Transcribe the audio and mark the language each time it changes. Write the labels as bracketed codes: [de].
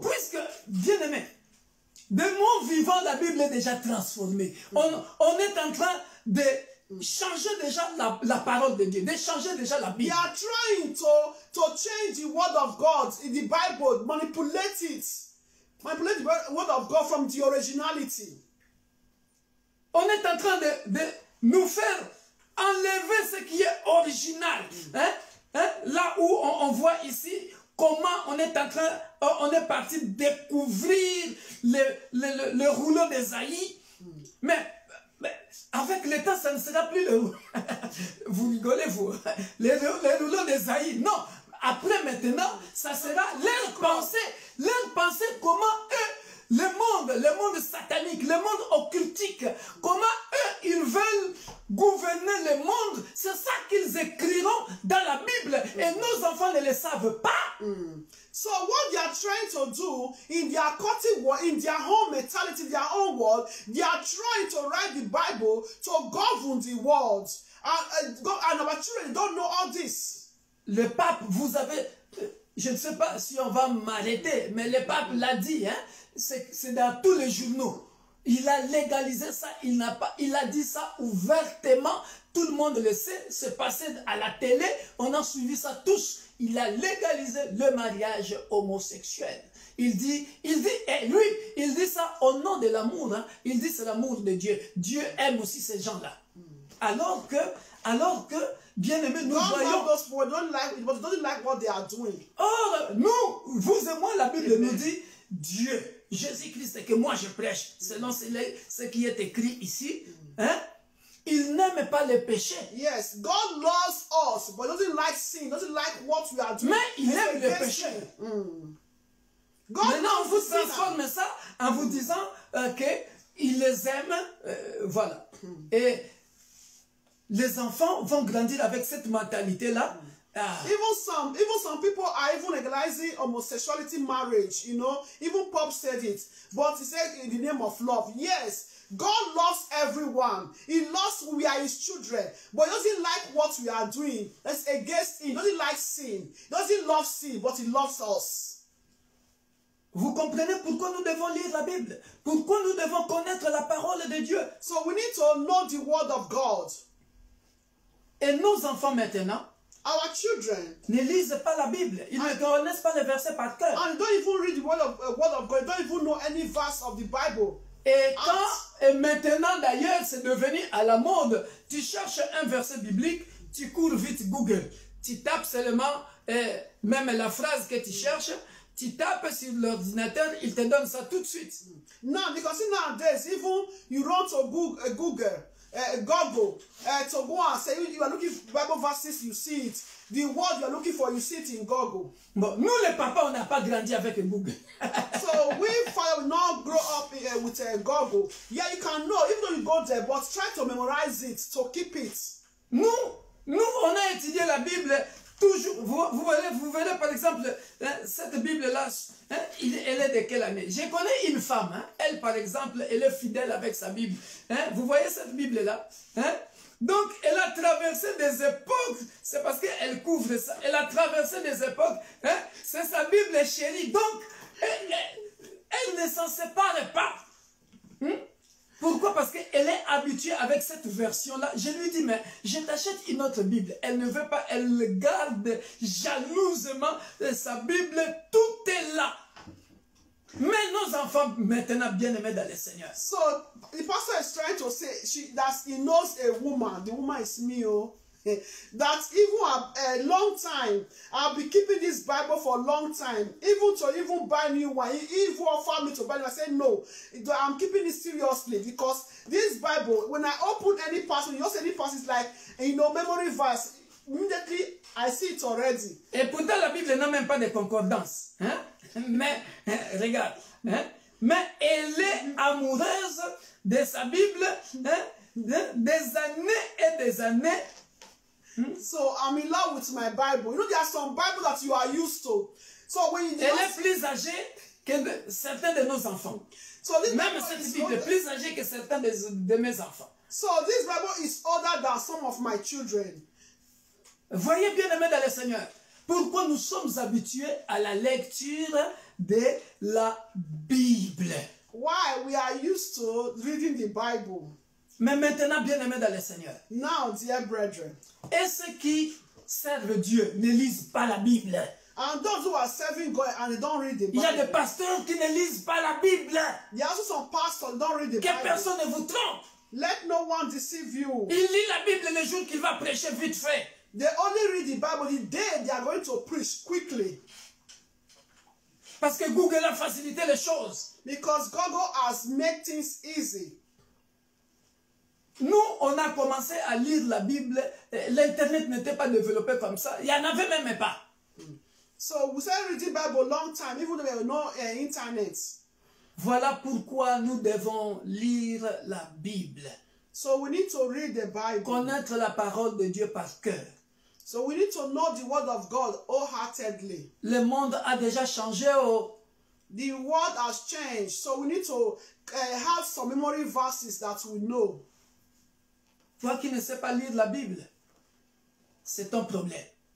[fr] puisque, bien aimé, de mon vivant, la Bible est déjà transformée. On est en train de changer déjà la parole de Dieu, de changer déjà la [en] They [fr] Bible. [en] are trying to change the word of God in the Bible, manipulate the word of God from the originality. [fr] On est en train de nous faire enlever ce qui est original. Là où on voit ici comment on est parti découvrir le rouleau d'Ésaïe. Mais avec le temps, ça ne sera plus le vous rigolez, vous. Le rouleau d'Ésaïe. Non. Après, maintenant, ça sera leur pensée comment eux, le monde satanique, le monde occultique, comment eux, ils veulent gouverner le monde. C'est ça qu'ils écriront dans la Bible. Et nos enfants ne le savent pas. [en] So what they are trying to do in their cultic world, in their own mentality, their own world, they are trying to write the Bible to govern the world. And our children don't know all this. [fr] Le pape, vous avez, je ne sais pas si on va m'arrêter, mais le pape l'a dit, hein, c'est dans tous les journaux. Il a légalisé ça, il a dit ça ouvertement, tout le monde le sait, c'est passé à la télé, on a suivi ça tous. Il a légalisé le mariage homosexuel. Il dit, et lui, il dit ça au nom de l'amour, hein. Il dit c'est l'amour de Dieu. Dieu aime aussi ces gens-là. Alors que, bien aimé, nous voyons. [en] Doesn't like what they are doing. [fr] Or, nous, vous et moi, la Bible nous dit, Dieu, Jésus-Christ, que moi je prêche, selon ce qui est écrit ici, hein, il n'aime pas le péché. [en] Yes, God loves us, but doesn't like sin, doesn't like what we are doing. [fr] Mais il aime le péché. Maintenant, on vous transforme ça en vous disant qu'il les aime, voilà. Et les enfants vont grandir avec cette mentalité-là. [en] Even some people are even legalizing homosexuality marriage, you know. Even Pope said it. But he said in the name of love. Yes, God loves everyone. He loves we are his children. But he doesn't like what we are doing. That's against him. He doesn't like sin. He doesn't love sin, but he loves us. [fr] Vous comprenez pourquoi nous devons lire la Bible? Pourquoi nous devons connaître la parole de Dieu? [en] So we need to know the word of God. [fr] Et nos enfants maintenant, [en] our children, [fr] ne lisent pas la Bible. Ils ne connaissent pas les versets par cœur. [en] And don't even read the word of God. Don't even know any verse of the Bible. [fr] Et maintenant d'ailleurs, c'est devenu à la mode. Tu cherches un verset biblique, tu cours vite Google. Tu tapes seulement, même la phrase que tu cherches, tu tapes sur l'ordinateur, il te donne ça tout de suite. [en] Now, because nowadays, even you run to Google, to go and say you are looking for Bible verses, you see it. The word you are looking for, you see it in Google. [fr] Bon, nous les papas, on n'a pas grandi avec Google. [en] So we father will not grow up with Google. Yeah, you can know, even though you go there, but try to memorize it, to keep it. [fr] Nous, on a étudié la Bible toujours. Vous verrez par exemple, cette Bible-là, elle est de quelle année? Je connais une femme, elle par exemple, elle est fidèle avec sa Bible. Vous voyez cette Bible-là? Donc, elle a traversé des époques, c'est parce qu'elle couvre ça, elle a traversé des époques, c'est sa Bible chérie, donc, elle ne s'en sépare pas. Pourquoi? Parce qu'elle est habituée avec cette version-là. Je lui dis, mais je t'achète une autre Bible. Elle ne veut pas, elle garde jalousement sa Bible. Tout est là. Mais nos enfants, maintenant, bien-aimés dans le Seigneur. [en] So the pastor is trying to say that he knows a woman. The woman is me, oh. That even a long time, I'll be keeping this Bible for a long time. Even buy new one. He even offered me to buy it. I said no. I'm keeping it seriously because this Bible, when I open any passage, you know, any passage like, memory verse, immediately I see it already. [fr] Et pourtant, la Bible n'a même pas de concordance. Hein? Mais, regarde. Hein? Mais elle est amoureuse de sa Bible, hein? Des années et des années. [en] So I'm in love with my Bible. You know, there are some Bible that you are used to. So when you [fr] Elle est plus âgée que certains de nos enfants. [en] So this [fr] Même [en] Bible [fr] cette [en] is [fr] Bible est plus âgée que certains de mes enfants. [en] So this Bible is older than some of my children. [fr] Voyez bien aimés dans le Seigneur, pourquoi nous sommes habitués à la lecture de la Bible. [en] Why we are used to reading the Bible. [fr] Mais maintenant, bien aimés dans le Seigneur, [en] Now, dear brethren, [fr] et ceux qui servent Dieu ne lisent pas la Bible. [en] and those who are serving God and they don't read the [fr] Il y a [en] Bible. [fr] des pasteurs qui ne lisent pas la Bible. [en] There are also some pastors who don't read the [fr] Que [en] Bible. [fr] personne ne vous trompe. [en] Let no one deceive you. [fr] Il lit la Bible le jour qu'il va prêcher vite fait. [en] They only read the Bible the day they are going to preach quickly. [fr] Parce que Google a facilité les choses. [en] Because Google has made things easy. [fr] Nous, on a commencé à lire la Bible. L'Internet n'était pas développé comme ça. Il n'y en avait même pas. [en] So we started reading the Bible a long time, even though there were no internet. [fr] Voilà pourquoi nous devons lire la Bible. [en] So we need to read the Bible. [fr] Connaître la parole de Dieu par cœur. [en] So we need to know the word of God wholeheartedly. [fr] Le monde a déjà changé. [en] The world has changed, so we need to have some memory verses that we know. [fr] Toi qui ne sais pas lire la Bible, c'est ton problème.